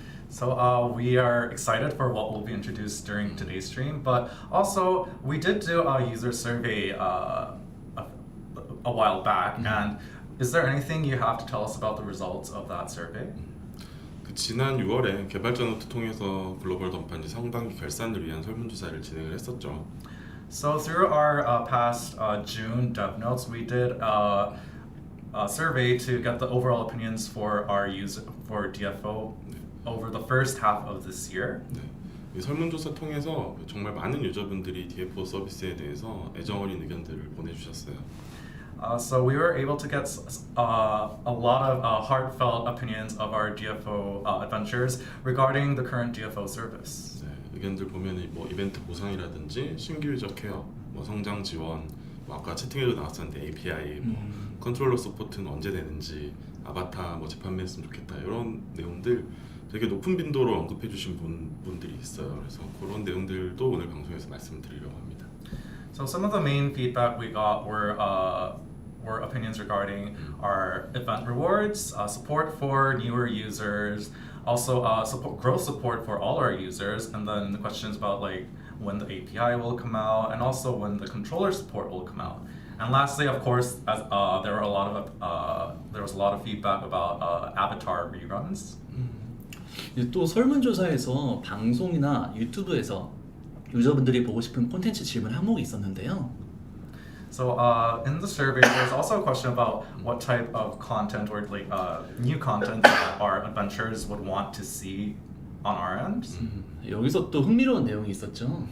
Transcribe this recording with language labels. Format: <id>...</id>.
<en>So we are excited for what will be introduced during today's stream, but also we did do a user survey a while back, and is there anything you have to tell us about the results of that survey?</en> <ko>그 지난 6월에 개발자 노트 통해서 글로벌 던판지 상반기 결산을 위한 설문조사를 진행을 했었죠.</ko> <en>So through our past June dev notes, we did a survey to get the overall opinions for our user for DFO over the first half of this year.</en> <ko>네. 이 설문조사 통해서 정말 많은 유저분들이 DFO 서비스에 대해서 애정 어린 의견들을 보내주셨어요.</ko> <en>So we were able to get a lot of heartfelt opinions of our DFO adventures regarding the current DFO service.</en> <ko>네, 의견들 보면 뭐 이벤트 보상이라든지 신규 유저 케어, 뭐 성장 지원, 뭐 아까 채팅에도 나왔었는데 API, 뭐 컨트롤러 서포트는 언제 되는지, 아바타 뭐 재판매했으면 좋겠다 이런 내용들 되게 높은 빈도로 언급해주신 분들이 있어요. 그래서 그런 내용들도 오늘 방송에서 말씀드리려고 합니다.</ko> <en>So some of the main feedback we got were opinions regarding our event rewards, support for newer users, also growth support for all our users, and then the questions about like when the API will come out, and also when the controller support will come out. And lastly, of course, as there was a lot of feedback about avatar reruns.</en> <ko>또 설문조사에서 방송이나 유튜브에서 유저분들이 보고 싶은 콘텐츠 질문 항목이 있었는데요.</ko> <en>So in the survey, there's also a question about what type of content or like new content that our adventurers would want to see on our end.</en> <ko>여기서 또 흥미로운 내용이 있었죠.</ko>